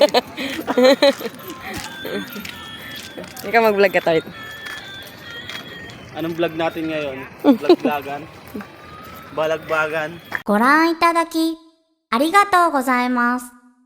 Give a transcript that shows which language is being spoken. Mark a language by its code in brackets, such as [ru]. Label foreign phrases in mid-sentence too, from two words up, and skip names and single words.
[tl] Ikaw mag-vlog ka tayo. Anong vlog natin ngayon? Vlog-vlogan? Balag-bagan? [ja] ご覧いただきありがとうございます。